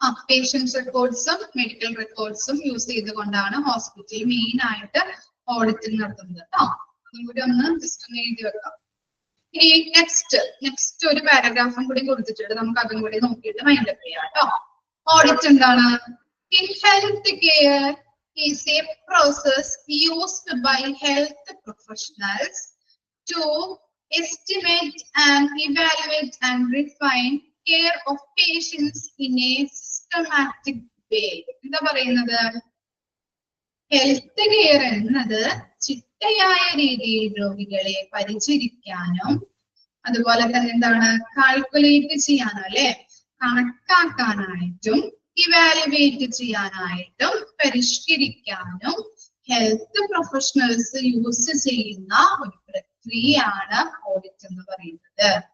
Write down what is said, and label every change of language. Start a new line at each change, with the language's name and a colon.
Malayalam: Patients റെക്കോർഡ്സും medical റെക്കോർഡ്സും use ചെയ്തുകൊണ്ടാണ് ഹോസ്പിറ്റലിൽ main ആയിട്ട് ഓഡിറ്റിംഗ് നടത്തുന്നത് കേട്ടോ. അതും കൂടി ഒന്ന് ജസ്റ്റ് ഒന്ന് എഴുതി വെക്കാം. ഇനി നെക്സ്റ്റ് ഒരു പാരഗ്രാഫും കൂടി കൊടുത്തിട്ടുണ്ട്, നമുക്ക് അതും കൂടി നോക്കിയിട്ട് മൈൻഡ് അപ്പ് ചെയ്യാം കേട്ടോ. ഓഡിറ്റ് എന്താണ്?
English: In health care is a process used by health professionals to estimate and evaluate and refine care of patients in a systematic way.
Malayalam: എന്താ പറയുന്നത്? ഹെൽത്ത് കെയർ എന്നത് ചിട്ടയായ രീതിയിൽ രോഗികളെ പരിചരിക്കാനും അതുപോലെ തന്നെ എന്താണ് കാൽക്കുലേറ്റ് ചെയ്യാനോ അല്ലെ കണക്കാക്കാനായിട്ടും ഇവാലുവേറ്റ് ചെയ്യാനായിട്ടും പരിഷ്കരിക്കാനും ഹെൽത്ത് പ്രൊഫഷണൽസ് യൂസ് ചെയ്യുന്ന ഒരു പ്രക്രിയയാണ് ഓഡിറ്റ് എന്ന് പറയുന്നത്.